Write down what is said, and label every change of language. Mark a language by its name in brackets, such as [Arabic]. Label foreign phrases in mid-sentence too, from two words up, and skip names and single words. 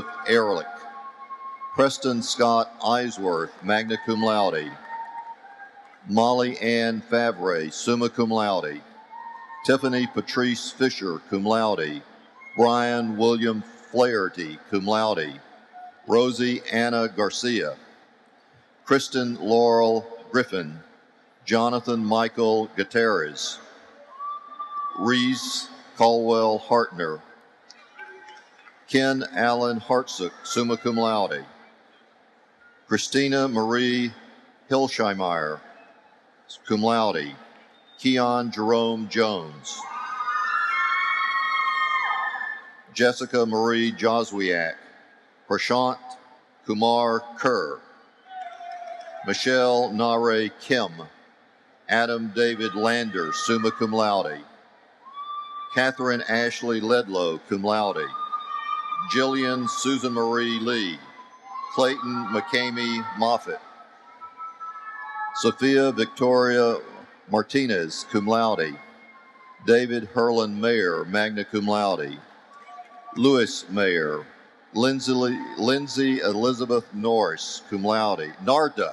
[English] Ehrlich, Preston Scott Eisworth, [Latin] magna cum laude, [English] Molly Ann Favre, [Latin] summa cum laude, [English] Tiffany Patrice Fisher, [Latin] cum laude, [English] Brian William Flaherty, [Latin] cum laude, [English] Rosie Anna Garcia, Kristen Laurel Griffin, Jonathan Michael Gutierrez, Reese Caldwell Hartner, Ken Allen Hartsook, [Latin] summa cum laude, [English] Christina Marie Hilsheimer, [Latin] cum laude, [English] Keon Jerome Jones, Jessica Marie Joswiak, Prashant Kumar Kerr, Michelle Nare Kim, Adam David Lander, [Latin] summa cum laude, [English] Catherine Ashley Ledlow, [Latin] cum laude, [English] Jillian Susan Marie Lee, Clayton McCamey Moffitt, Sophia Victoria Martinez, [Latin] cum laude, [English] David Herlin Mayer, [Latin] magna cum laude, [English] Louis Mayer, Lindsay Elizabeth Norris, [Latin] cum laude, Narda,